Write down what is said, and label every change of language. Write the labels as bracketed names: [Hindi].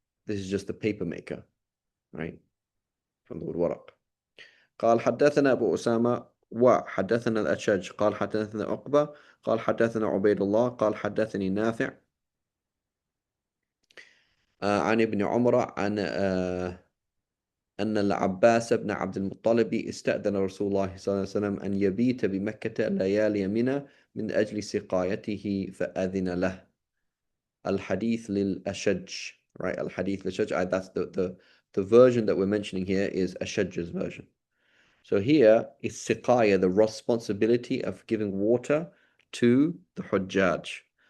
[English] This is just the paper maker, right? From the word warraq. [Arabic] قال حدثنا أبو أسامة وحدثنا الأشج قال حدثنا عقبة قال حدثنا عبيد الله قال حدثني نافع عن ابن عمر عن أن العباس بن عبد المطلب استأذن رسول الله صلى الله عليه وسلم أن يبيت بمكة ليالي منى من أجل سقايته فأذن له. الحديث للأشج, right? الحديث للأشج. [English] That's the version that we're mentioning here is Ashaj's version. So here is siqaya, the responsibility of giving water to the Hujjaj.